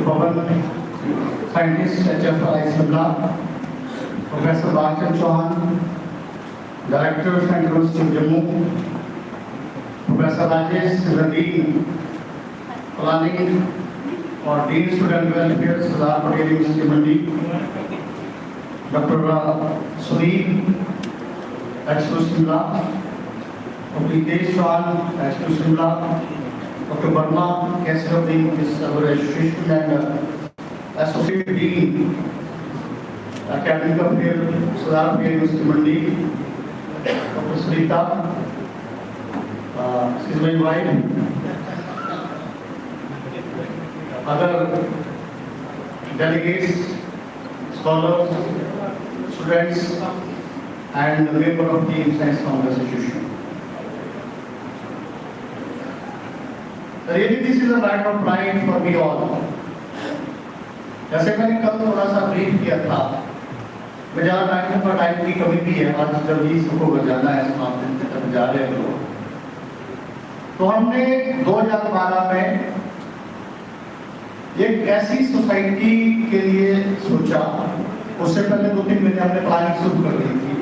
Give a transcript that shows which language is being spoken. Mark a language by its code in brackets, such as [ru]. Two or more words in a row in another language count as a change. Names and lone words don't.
[en] Pavan, scientist, HFI Simla, Professor Bachan Chauhan, Director of Central University of Jammu, Professor Rajesh Zandeen, Planning or Dean Student Welfare, Sardar Patel University Mandi, Dr. Sunil, Expo Simla, Dr. Hitesh Chauhan, Expo Simla, Dr. Verma, guest of this our association and Associate Dean, Academic Affairs, Sardar Patel University Mandi, Dr. Sarita, she is my wife, other delegates, scholars, students, and member of the Science Congress Association. Really, this is a matter of pride for me all. [hi] जैसे मैंने कल थोड़ा सा ब्रीफ किया था, बाजार टाइम की कमी भी है, आज जब भी सबको जाना है समाप्ति तक जा रहे हैं तो हमने 2012 में एक ऐसी सोसाइटी के लिए सोचा, उससे पहले 2-3 महीने हमने प्लानिंग शुरू कर दी थी।